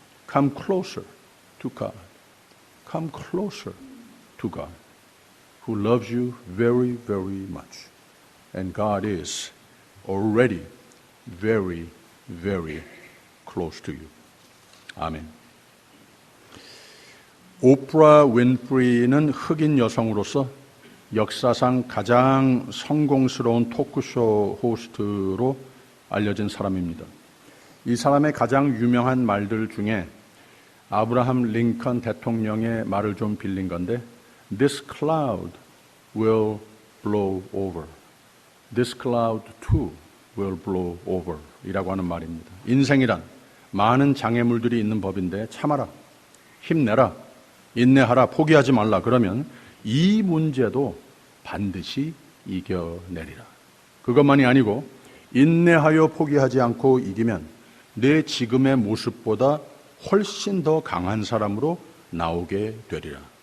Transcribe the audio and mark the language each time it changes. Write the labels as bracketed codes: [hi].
[en] Come closer to God. Come closer to God, who loves you very, very much. And God is already very, very close to you. [ko] 아멘. 오프라 윈프리는 흑인 여성으로서 역사상 가장 성공스러운 토크쇼 호스트로 알려진 사람입니다. 이 사람의 가장 유명한 말들 중에 아브라함 링컨 대통령의 말을 좀 빌린 건데 This cloud will blow over. [en] This cloud too will blow over 이라고 하는 말입니다. [ko] 인생이란 많은 장애물들이 있는 법인데 참아라, 힘내라, 인내하라, 포기하지 말라. 그러면 이 문제도 반드시 이겨내리라. 그것만이 아니고 인내하여 포기하지 않고 이기면 내 지금의 모습보다 훨씬 더 강한 사람으로 나오게 되리라.